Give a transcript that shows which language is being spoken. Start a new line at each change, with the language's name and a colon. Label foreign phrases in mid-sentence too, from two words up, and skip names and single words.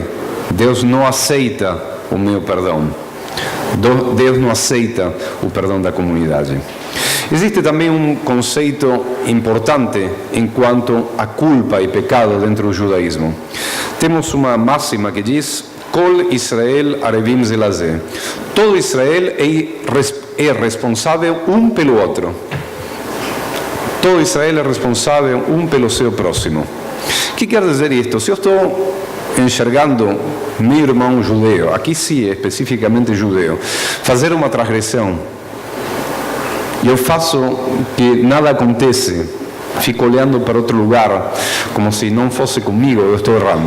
Portuguese: Deus não aceita o meu perdão. Deus não aceita o perdão da comunidade. Existe também um conceito importante enquanto a culpa e pecado dentro do judaísmo. Temos uma máxima que diz:
Hebrew: כל ישראל ערבים זה לזה.
Portuguese: Todo Israel é responsável um pelo outro. Todo Israel é responsável um pelo seu próximo. O que quer dizer isto? Se eu estou enxergando meu irmão judeu, aqui sim, especificamente judeu, fazer uma transgressão, e eu faço que nada acontece, fico olhando para outro lugar, como se não fosse comigo, eu estou errando.